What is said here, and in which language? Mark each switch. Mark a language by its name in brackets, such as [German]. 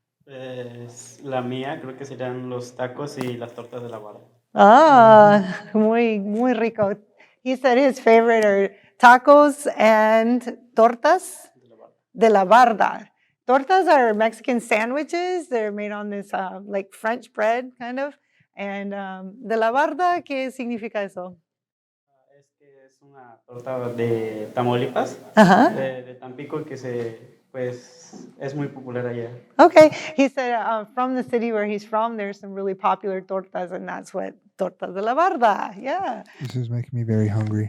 [Spanish] Pues la mía creo que serían los tacos y las tortas de la barda. Ah, muy rico. [English] He said his favorite are tacos and tortas de la barda. Tortas are Mexican sandwiches. They're made on this like French bread kind of. [Spanish] And de la barda, ¿qué significa eso? Es que es una torta de Tamaulipas, Ajá. de Tampico, que pues, es muy popular allá. [English] Okay, he said from the city where he's from, there's some really popular tortas, and that's what tortas de la barda. Yeah. This is making me very hungry.